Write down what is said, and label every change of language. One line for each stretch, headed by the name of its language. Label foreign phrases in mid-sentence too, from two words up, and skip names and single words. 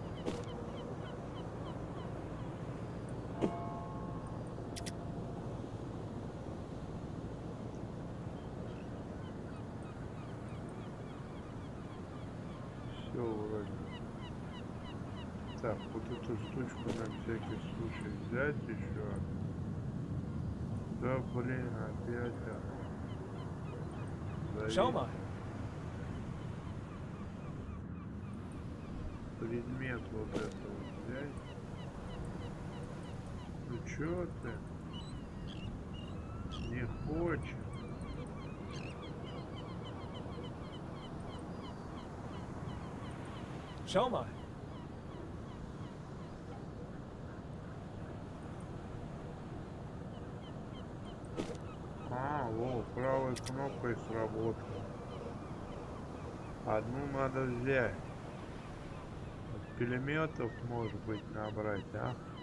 Russian: Все вроде. Так, вот эту штучку на всякий случай взять еще. Да блин, опять.
German: Schau mal.
Russian: Предмет вот это вот взять. Ну чё ты? Не хочет.
German: Schau mal.
Russian: Во, правой кнопкой сработало. Одну надо взять. Пулеметов, может быть, набрать, а?